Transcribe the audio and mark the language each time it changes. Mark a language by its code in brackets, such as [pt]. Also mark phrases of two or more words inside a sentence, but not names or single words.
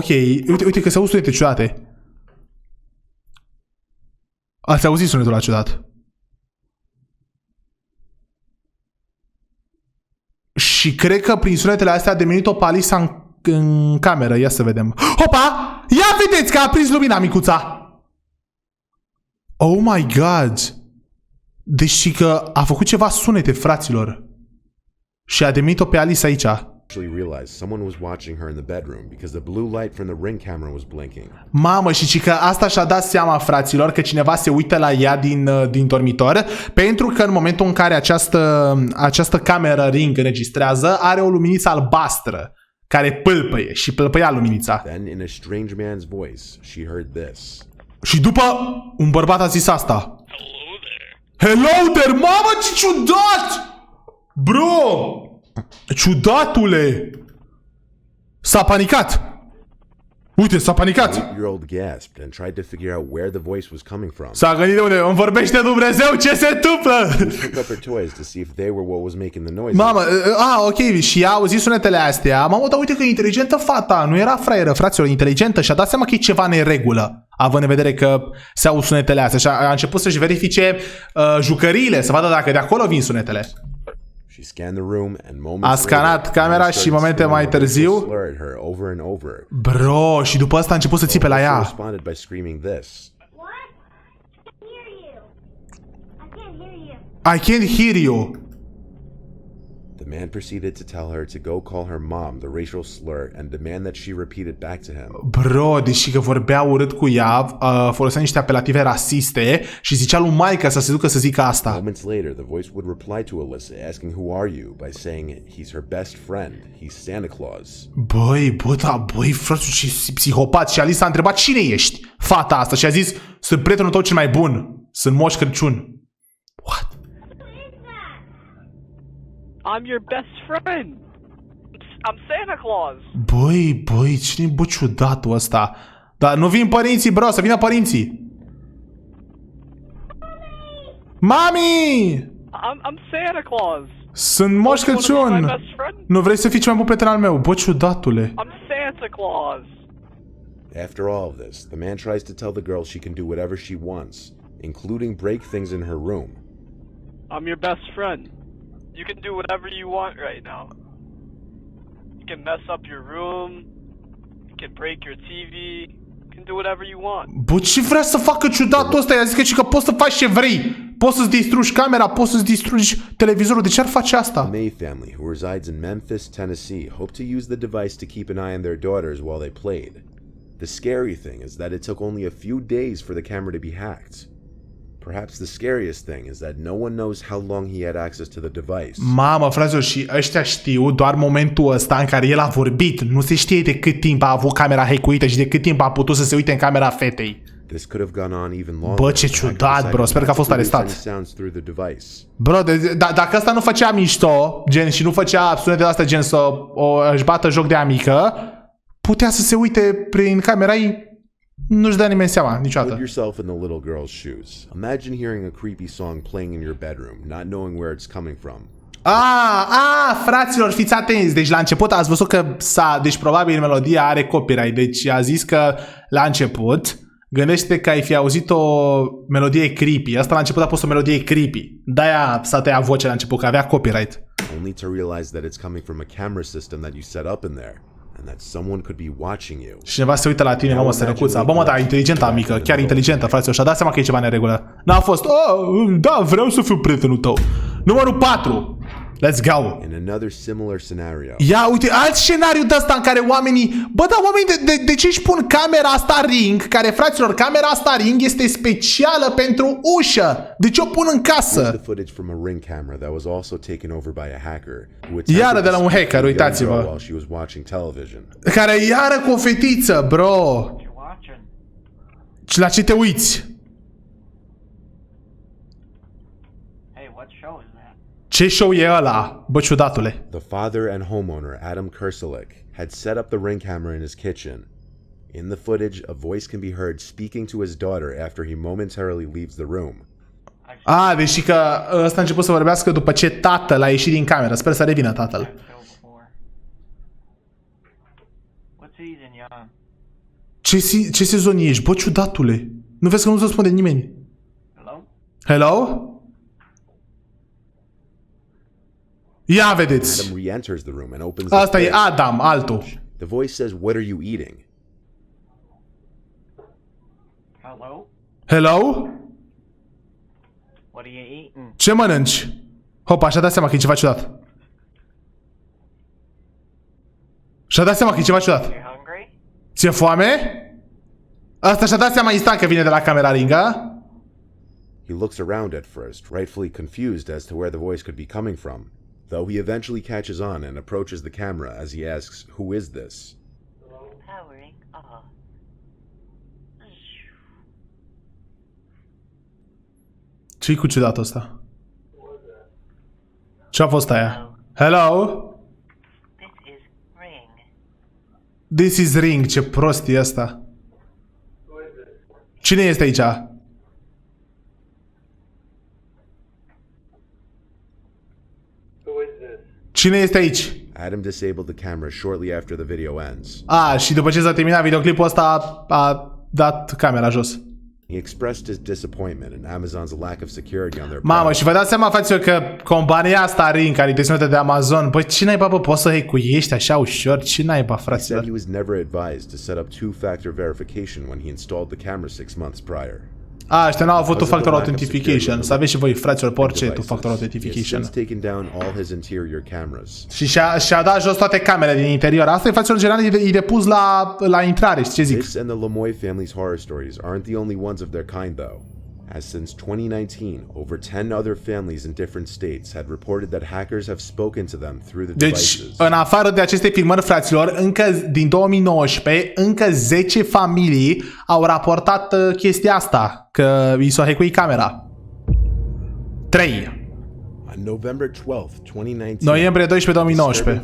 [ro] Uite că se aud sunete ciudate. Ați auzit sunetul ăla ciudat. Și cred că prin sunetele astea a devenit-o pe Alisa în cameră. Ia să vedem. Hopa! Ia vedeți că a prins lumina, micuța! [en] Oh my god! [ro] Deci că a făcut ceva sunete, fraților. Și a devenit-o pe Alisa aici. Mamă, și că asta și-a dat seama, fraților, că cineva se uită la ea din dormitor, pentru că în momentul în care această cameră Ring înregistrează, are o luminiță albastră care pâlpăie și pâlpăia luminița. Și după un bărbat a zis asta. [en] Hello there! [ro] Mamă, ce ciudat! Bro! Ciudatule! S-a panicat! Uite, s-a panicat! S-a gândit de unde îmi vorbește Dumnezeu, ce se întâmplă? Mamă, ok, și a auzit sunetele astea. Mamă, dar uite că e inteligentă fata, nu era fraieră, fraților, inteligentă, și a dat seama că e ceva neregulă, având în vedere că se aud sunetele astea, și a început să-și verifice jucăriile, să vadă dacă de acolo vin sunetele. A scanat camera și momente mai târziu. Bro, și după asta a început să țipe la ea. [en] I can't hear you. The man proceeded to tell her to go call her mom the racial slur and demand that she repeat it back to him. [ro] Bro, deși că vorbea urât cu ea, folosea niște apelative rasiste și zicea lui maica să se ducă să zică asta. [en] Moments later, the voice would reply to Alyssa asking who are you by saying he's her best friend, he's Santa Claus. [ro] Băi, frate, ce psihopat. Și Alisa a întrebat cine ești, fata asta, și a zis, sunt prietenul tău cel mai bun, sunt Moș Crăciun. [en] What? I'm your best friend. I'm Santa Claus. [ro] Băi, cine-i ciudatul ăsta? Dar nu vin părinții, bro, să vină părinții. Mami! [en] I'm Santa Claus. [ro] Sunt Moș Crăciun. Nu vrei să fii cel mai bun prieten al meu? Bă, ciudatule. [en] I'm Santa Claus. After all of this, the man tries to tell the girl she can do whatever she wants, including break things in her room. I'm your best friend. You can do whatever you want right now. You can mess up your room. You can break your TV. You can do whatever you want. [ro] Bă, ce vrea să facă ciudatul ăsta? I-a zis că poți să faci ce vrei. Poți să-ți distrugi camera, poți să-ți distrugi televizorul. De ce ar face asta? [en] The May family, who resides in Memphis, Tennessee, hoped to use the device to keep an eye on their daughters while they played. The scary thing is that it took only a few days for the camera to be hacked. Perhaps the scariest thing is that no one knows how long he had access to the device. [ro] Mamă, fraților, și ăștia știu doar momentul ăsta în care el a vorbit. Nu se știe de cât timp a avut camera hackuită și de cât timp a putut să se uite în camera fetei. [en] This could have gone on even longer. [ro] Bă, ce ciudat, bro. Sper că a fost arestat. [en] Sounds through the device. [ro] Bro, dacă ăsta nu făcea mișto, gen, și nu făcea sunete de astea, gen, să își bată joc de amică, putea să se uite prin camera ei, nu-și dă nimeni seama, niciodată. [en] Put yourself in the little girl's shoes. Imagine hearing a creepy song playing in your bedroom, not knowing where it's coming from. [ro] Fraților, fiți atenți. Deci la început ați văzut că deci probabil melodia are copyright. Deci a zis că la început gândește că ai fi auzit o melodie creepy. Asta la început a fost o melodie creepy. De-aia s-a tăiat vocea la început, că avea copyright. [en] Only to realize that it's coming from a camera system that you set up in there. And that someone could be watching you. [ro] Și cineva se uită la tine, mă, sărăcuța. Bă, mă, da, inteligentă mică, chiar inteligentă, fraților. Și-a dat seama că e ceva neregulă. N-a fost, da, vreau să fiu prietenul tău. Numărul 4. [en] Let's go. In another similar scenario. [ro] Ia, uite, alt scenariu de ăsta în care oamenii... Bă, da, oamenii, de ce își pun camera asta Ring? Care, fraților, camera asta Ring este specială pentru ușă. De ce o pun în casă? [en] The footage from a Ring camera that was also taken over by a hacker. [ro] Iară de la un hacker, uitați-vă. [en] While she was watching television. [ro] Care iară cu o fetiță, bro. Și la ce te uiți? Ce show e ăla, bă, ciudatule? [en] The father and homeowner, Adam Kerselik, had set up the Ring camera in his kitchen. In the footage, a voice can be heard speaking to his daughter after he momentarily leaves the room. [ro] Deci că ăsta a început să vorbească după ce tatăl a ieșit din cameră. Sper să revină tatăl. Ce sezon ești, bă, ciudatule? Nu vezi că nu-ți răspunde nimeni? Hello? Ia vedeți. [en] Adam re-enters the room and opens [ro] Asta e Adam, altul. [en] The voice says, "What are you eating?" Hello? What are you eating? [ro] Ce mănânci? Hopa, și-a dat seama că e ceva ciudat. Și-a dat seama că e ceva ciudat. [en] You hungry? [ro] Ți-e foame? Asta și-a dat seama instant că vine de la camera Ring, a? [en] He looks around at first, rightfully confused as to where the voice could be coming from, though he eventually catches on and approaches the camera as he asks, "Who is this?" Powering off. [ro] Ce-i cu ciudatul ăsta? Ce-a fost aia? [en] Hello? This is Ring. This is Ring, [ro] ce prost e ăsta. Cine este aici? Cine este aici? [en] Adam disabled the camera shortly after the video ends. [ro] Și după ce s-a terminat videoclipul ăsta, a dat camera jos. [en] He expressed his disappointment in Amazon's lack of security on their [ro] Mamă, [en] product. [ro] și vă dați seama, fraților, că compania asta Ring, care e deținută de Amazon, băi, ce naiba, bă, poți să hackuiești așa ușor? Ce naiba, [en] He said [ro] fraților? [en] he was never advised to set up two-factor verification when he installed the camera 6 months prior. [ro] Ăștia n-au avut [en] two-factor authentication. [ro] Să aveți și voi, fraților, pe orice two-factor [en] He has [ro] authentication. [en] since taken down all his interior cameras. [ro] Și și-a dat jos toate camerele din interior. Asta e, fraților, general, e de pus la intrare, știi ce zic? [en] This and the Lemoy family's horror stories aren't the only ones of their kind, though. As since 2019, over 10 other families in different states had reported that hackers have spoken to them through the [ro] Deci, [en] devices. [ro] în afară de aceste filmări, fraților, încă din 2019, încă 10 familii au raportat chestia asta, că i s-a hackuit camera. 3. [en] On November 12th, 2019, [ro] Noiembrie 12, 2019.